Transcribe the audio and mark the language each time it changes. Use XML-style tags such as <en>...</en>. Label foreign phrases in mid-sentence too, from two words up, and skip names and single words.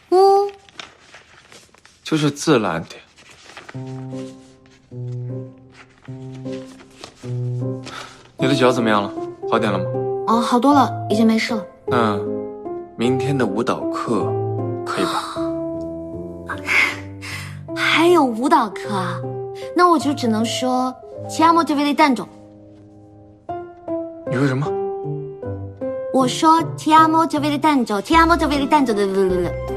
<zh>就是自然点。你的脚怎么样了？好点了吗？哦，好多了，已经没事了。明天的舞蹈课可以吧？还有舞蹈课啊？那我就只能说</zh> <it>ti amo giovedì tanto。</it> <zh>你说什么？我说</zh> <it>ti amo giovedì tanto ti amo giovedì tanto</it> <zh>的。</zh>